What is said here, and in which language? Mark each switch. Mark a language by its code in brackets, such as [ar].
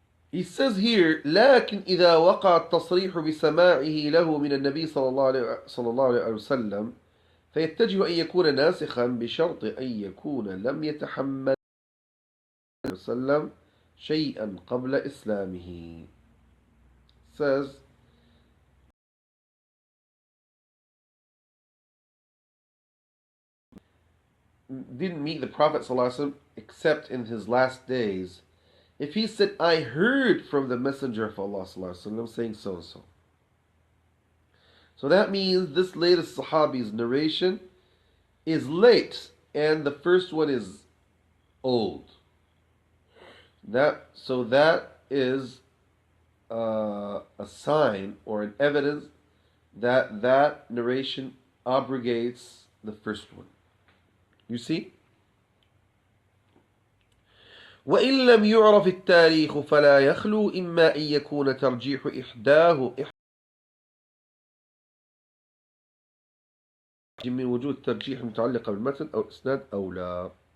[en] He says here, [ar] لكن إذا وقع التصريح بسماعه له من النبي صلى الله عليه وسلم فيتجه أن يكون ناسخا بشرط أن يكون لم يتحمل وسلم شيئا قبل إسلامه. [en] Says didn't meet the Prophet ﷺ except in his last days. If he said, I heard from the Messenger of Allah ﷺ saying so and so. So that means this latest Sahabi's narration is late and the first one is old. That is a sign or an evidence that narration abrogates the first one. You see? [ar] وإن لم يعرف التاريخ فلا يخلو إما أن يكون ترجيح إحداه من وجود ترجيح متعلقة بالمتن أو إسناد أو لا.